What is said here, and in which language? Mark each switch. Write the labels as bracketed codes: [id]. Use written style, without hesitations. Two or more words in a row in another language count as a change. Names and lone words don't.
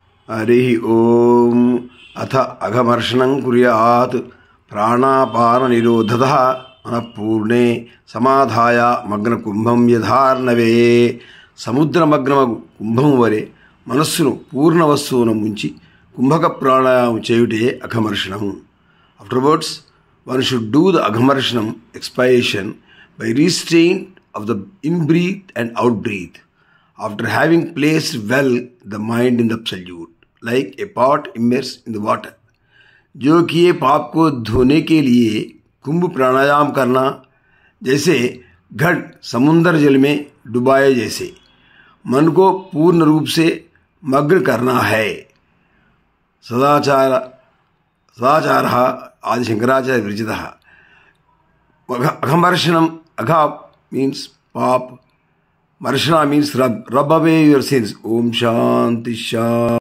[sa] हरि ओम अथ अघमर्षणं कुर्यात् प्राणापाननिरोधतः मनःपूर्णे समाधाय मग्नकुंभं यथार्णवे समुद्रमग्नमగు [te] కుంభం వలె మనస్సును పూర్ణ వస్తువున ముంచి కుంభక ప్రాణాయామం చేయుటే అఘమర్షణం. [en] Afterwards, one should do the aghamarsham expiation by restraint of the in-breath and out-breath, after having placed well the mind in the absolute, like a pot immersed in the water. [hi] जो कि ये पाप को धोने के लिए कुंभ प्राणायाम करना जैसे घट समुद्र जल में डुबाए जैसे मन को पूर्ण रूप से मग्न करना है. [sa] सदाचारः आदि शंकराचार्य विरचितः. [en] अघमर्षणम, अघा means पाप, marshana means rub away your sins. [sa] ओम शान्ति शान्ति.